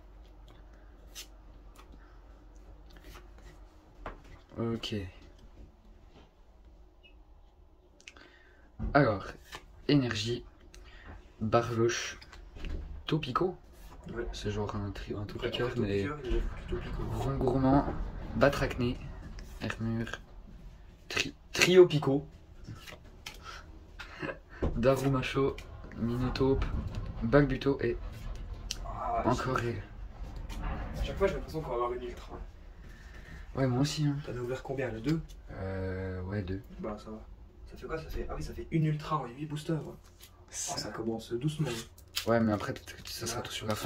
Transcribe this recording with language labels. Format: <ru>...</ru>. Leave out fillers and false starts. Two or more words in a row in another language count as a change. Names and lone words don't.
<fr>Ok. Alors, énergie, Barloche, Topico. Ouais. C'est genre un Topiqueur, Topiqueur, mais. il est plutôt Topico. Rongourmand, Batracné, Hermure, Trio Pico, Darumacho, Minotaube, Bagbuto et Ah, encore elle. à chaque fois, j'ai l'impression qu'on va avoir une ultra. Ouais, moi aussi. Hein. T'en as ouvert combien? Le 2? Ouais, 2. Bah, ça va. Ça fait quoi? Ça fait... Ah oui, ça fait une ultra en 8 boosters. Oh, ça commence doucement. Ouais, mais après, ça sera tout sur la fin.</fr>